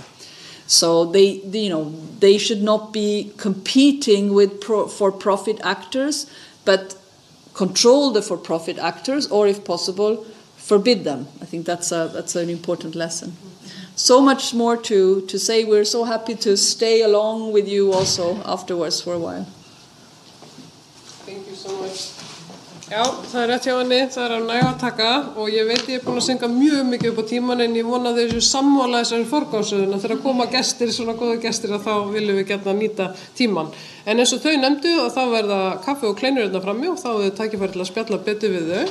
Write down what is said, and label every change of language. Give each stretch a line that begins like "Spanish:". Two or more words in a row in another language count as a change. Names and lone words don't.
English: So they should not be competing with for-profit actors, but control the for-profit actors, or if possible, forbid them. I think that's an important lesson. So much more to say. We're so happy to stay along with you also afterwards for a while. Thank you so much.
Icelandic: Já, það rétt hjá henni, það að næga að taka og ég veit ég búin að synga mjög mikið upp á tíman en ég vona þessu sammála þessari forgangsröðun að þegar koma gestir, svona góða gestir að þá viljum við gjarna nýta tíman. En eins og þau nefndu að þá verða kaffi og kleinur hérna frammi og þá er tækifæri til að spjalla betur við þau.